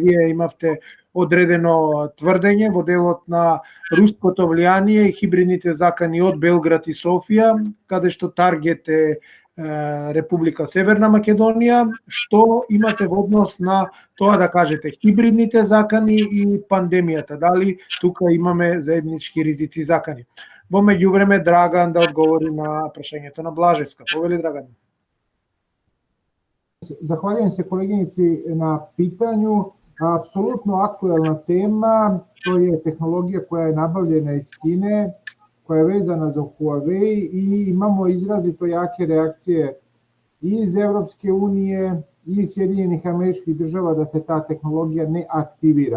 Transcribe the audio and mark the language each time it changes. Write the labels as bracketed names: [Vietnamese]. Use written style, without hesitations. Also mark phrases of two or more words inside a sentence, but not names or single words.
[Macedonian] Вие имавте одредено тврдење во делот на руското влијание и хибридните закани од Белград и Софија, каде што таргет е Република Северна Македонија. Што имате во однос на тоа да кажете хибридните закани и пандемијата? Дали тука имаме заеднички ризици закани? Во меѓувреме Драган да одговори на прашањето на Блажевска. Повели, Драган. [Serbian] Захвалjujem se koleginici na pitanju. Apsolutno aktuelna tema, to je tehnologija koja je nabavljena iz Kine, koja je vezana za Huawei i imamo izrazito jake reakcije i iz Evropske unije i iz Sjedinjenih Američkih Država da se ta tehnologija ne aktivira.